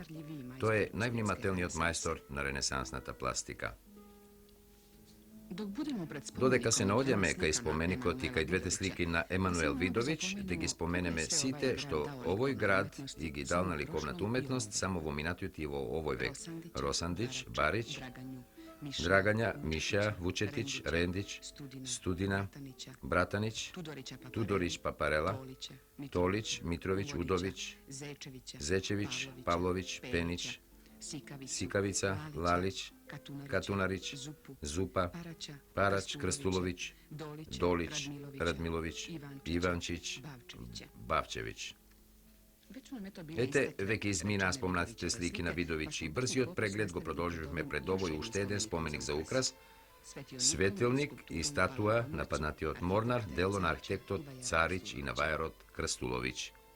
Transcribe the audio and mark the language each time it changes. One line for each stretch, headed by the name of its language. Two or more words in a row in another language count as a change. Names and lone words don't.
Macedonian: Тој е највнимателниот мајстор на ренесансната пластика. Додека се наоѓаме кај споменикот и кај двете слики на Емануел Видович, да ги споменеме сите што овој град и ги дал на ликовната уметност само во минатиот и во овој век. Росандич, Барич, Драгања, Миша, Вучетич, Рендич, Студина, Братанич, Тудорич, Папарела, Толич, Митрович, Удович, Зечевич, Павлович, Пенич, Sikavica, Lalić, Katunarić, Zupa, Parać, Krstulović, Dolić, Radmilović, Ivančić, Bavčević. Ете, веќе изминаа спомнатите слики на Видовиќ и брзиот преглед го продолживме пред овој уште еден споменик за украс, светилник и статуа на паднатиот морнар, дело на архитектот Царич и навајарот Крстуловиќ.